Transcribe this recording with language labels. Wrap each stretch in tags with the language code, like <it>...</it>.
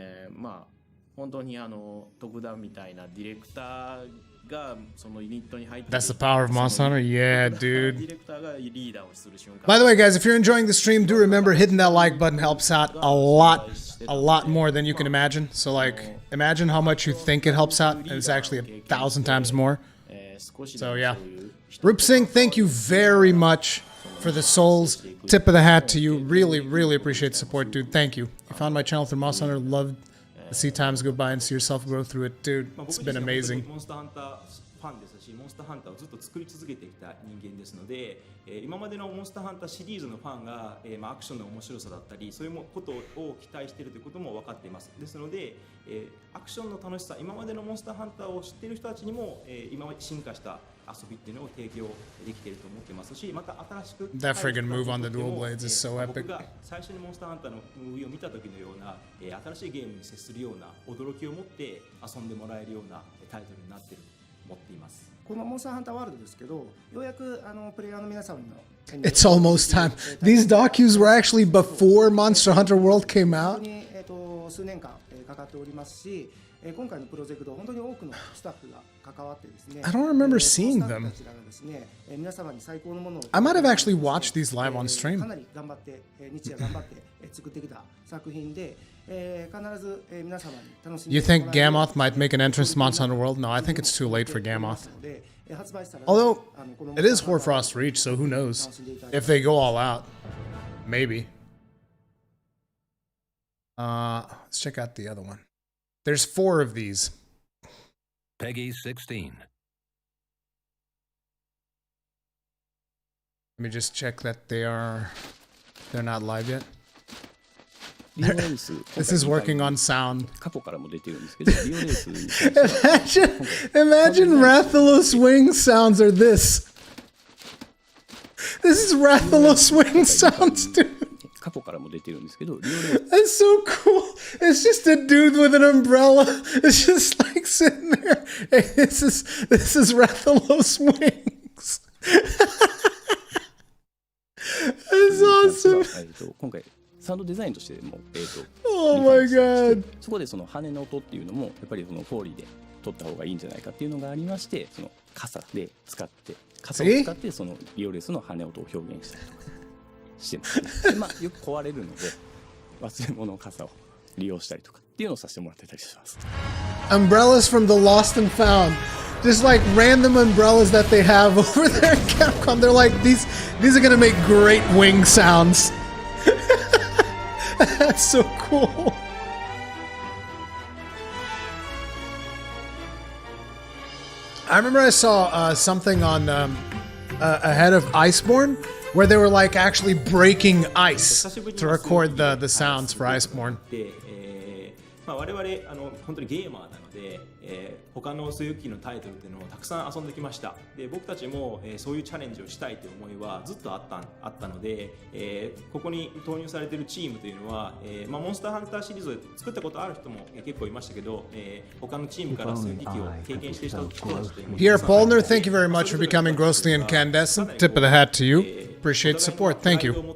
<ja>まあ本当に特段みたいなディレクターがそのユニットに入って。</ja> <en>That's the power of Monster Hunter, yeah, dude.</en> <ja>ディレクターがリーダーをする瞬間。</ja> <en>By the way, guys, if you're enjoying the stream, do remember hitting that like button helps out a lot more than you can imagine. So like, imagine how much you think it helps out, and it's actually 1,000 times more. So yeah. Rup Singh, thank you very much for the souls. Tip of the hat to you. Really, really appreciate the support, dude. Thank you. You found my channel through Monster Hunter. Loved to see times go by and see yourself grow through it, dude. It's been amazing.</en> <ja>モンスターハンターファンですし、モンスターハンターをずっと作り続けてきた人間ですので、今までのモンスターハンターシリーズのファンが、アクションの面白さだったり、そういうことを期待しているということも分かっています。ですので、アクションの楽しさ、今までのモンスターハンターを知っている人たちにも、今まで進化した遊びっていうのを提供できていると思ってますし、また新しく</ja> <en>That friggin' move on the dual blades is so epic.</en> <ja>僕が最初にモンスターハンターのムービーを見た時のような、新しいゲームに接するような驚きを持って遊んでもらえるようなタイトルになっていると思っています。このモンスターハンターワールドですけど、ようやくプレイヤーの皆さんの</ja> <en>It's almost time. These docus were actually before Monster Hunter World came out.</en> <ja>本当に数年間かかっておりますし、今回のプロジェクト本当に多くのスタッフが関わってですね。</ja> <en>I don't remember seeing them.</en> <ja>スタッフたちがですね、皆様に最高のものを</ja> <en>I might have actually watched these live on</en> <ja>か</ja> <en>stream.</en> <ja>なり頑張って日夜頑張って作ってきた作品で、必ず皆様に楽しんで</ja> <en>You think Gammoth might make an entrance to Monster Hunter World? No, I think it's too late for Gammoth. Although, it is Hoarfrost Reach, so who knows? If they go all out. Maybe. Let's check out the other one. There's 4 of these. Peggy 16. Let me just check that they're not live yet.</en> <ja>リオレース</ja> <en>This is working on sound.</en> <ja>過去からも出てるんですけど、リオレースに関しては</ja> <en>Imagine Rathalos wing sounds are this. This is Rathalos wing sounds, dude.</en> <ja>過去からも出てるんですけど、リオレース</ja> <en>That's so cool. It's just a dude with an umbrella. It's just like sitting there. Hey, this is Rathalos wings. That's awesome.</en> <ja>今回サウンドデザインとしても、</ja> <en>Oh my god.</en> <ja>そこでその羽の音っていうのもやっぱりそのフォーリーで撮った方がいいんじゃないかっていうのがありまして、その傘を使ってそのリオレースの羽音を表現したりとかしてます、ね。でまあよく壊れるので忘れ物の傘を利用したりとかっていうのをさせてもらってたりします。</ja> <en>Umbrellas from the lost and found. Just like random umbrellas that they have over there at Capcom. They're like, these are gonna make great wing sounds. That's so cool. I remember I saw something on ahead of Iceborne where they were like actually breaking ice to record the sounds for Iceborne.</en> <ja>まあ我々本当にゲーマーなので、他のそういう機のタイトルっていうのをたくさん遊んできました。で僕たちも、そういうチャレンジをしたいという思いはずっとあったので、ここに投入されているチームというのは、まあ、モンスターハンターシリーズを作ったことある人も、結構いましたけど、他のチームからそういう機器を経験している人たちというのも</ja> <en>Pierre Polner, thank you very much for becoming grossly incandescent. Tip of the hat to you. Appreciate the support. Thank you.</en>